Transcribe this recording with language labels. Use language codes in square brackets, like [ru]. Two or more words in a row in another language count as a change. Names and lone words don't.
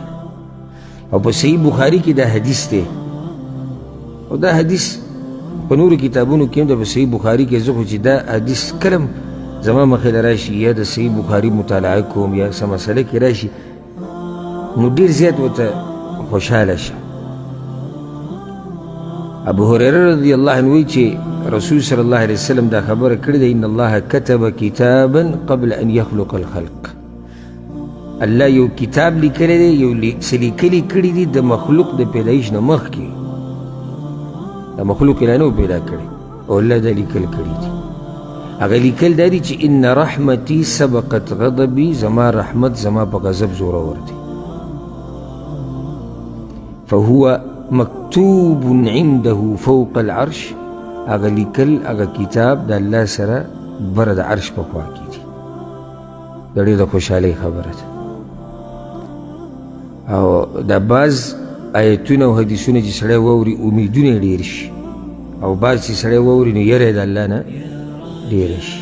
[ps] او په صحیح بخاري کې دا حدیث دی، او دا حدیث په نورو کتابونو کې هم د صحیح بخاري کې زه خو چې دا حدیث کلم زما مخې له راشي یا د صحیح بخاري مطالعه کوم یا څه مسله کې راشي نو ډېر زیات ورته خوشحاله شم. ابو هريره [ar] رضی الله عنه [ps] وایي چې رسول [ar] صلی الله علیه وسلم [ps] دا خبره کړې ده، [ar] ان الله كتب کتابا قبل ان يخلق الخلق. [ps] الله یو کتاب لیکلی دی، یو څه لیکلي کړي دي د مخلوق د پیدایش نه مخکې. د مخلوق یې لا نه و پیدا کړی او الله دا لیکل کړي دي. هغه لیکل دا دي چې [ar] ان رحمتي سبقت غضبي، [ps] زما رحمت زما په غضب زورور دی. [ar] فهو مكتوب عنده فوق العرش. [ps] هغه لیکل هغه کتاب د الله سره بره د عرش په خوا کې دي. دا ډېره د خوشحالۍ خبره ده. او دا بعض آیتونه او حدیثونه چې سړی واوري امیدونه یې ډېر شي، او بعض چې سړی واوري نو یره یې د الله نه ډېره شي.